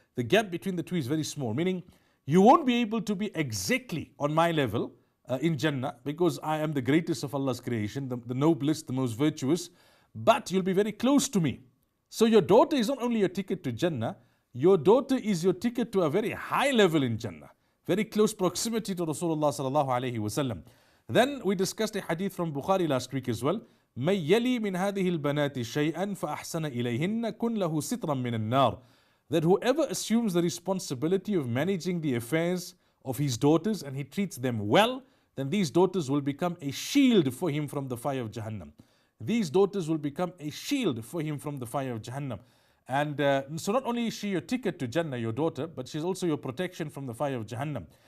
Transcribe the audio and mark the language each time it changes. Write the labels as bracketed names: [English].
[English] The gap between the two is very small, meaning you won't be able to be exactly on my level in Jannah, because I am the greatest of Allah's creation, the noblest, the most virtuous, but you'll be very close to me. So your daughter is not only your ticket to Jannah, your daughter is your ticket to a very high level in Jannah, very close proximity to Rasulullah sallallahu alayhi wa sallam. Then we discussed a hadith from Bukhari last week as well. [Arabic] من يلي من هذه البنات شيئا فأحسن إليهن كن له سترا من النار. [English] That whoever assumes the responsibility of managing the affairs of his daughters and he treats them well, then these daughters will become a shield for him from the fire of Jahannam. These daughters will become a shield for him from the fire of Jahannam. And so not only is she your ticket to Jannah, your daughter, but she's also your protection from the fire of Jahannam.